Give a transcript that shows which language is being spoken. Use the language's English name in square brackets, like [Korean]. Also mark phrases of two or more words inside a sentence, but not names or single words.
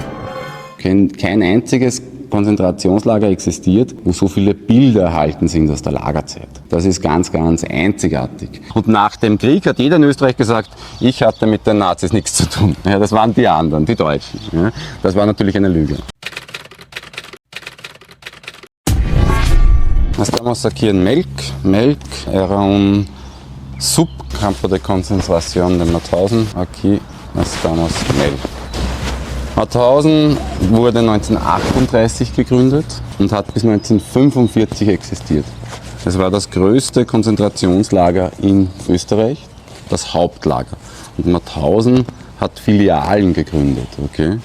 [German] Kein einziges Konzentrationslager existiert, wo so viele Bilder erhalten sind aus der Lagerzeit. Das ist ganz, ganz einzigartig. Und nach dem Krieg hat jeder in Österreich gesagt, ich hatte mit den Nazis nichts zu tun. Ja, das waren die anderen, die Deutschen. Ja, das war natürlich eine Lüge. [Spanish] Estamos aquí en Melk. Melk era un subcampo de concentración de Mauthausen. Aquí estamos Melk. [German] Mauthausen wurde 1938 gegründet und hat bis 1945 existiert. Es war das größte Konzentrationslager in Österreich, das Hauptlager. Und Mauthausen hat Filialen gegründet, okay?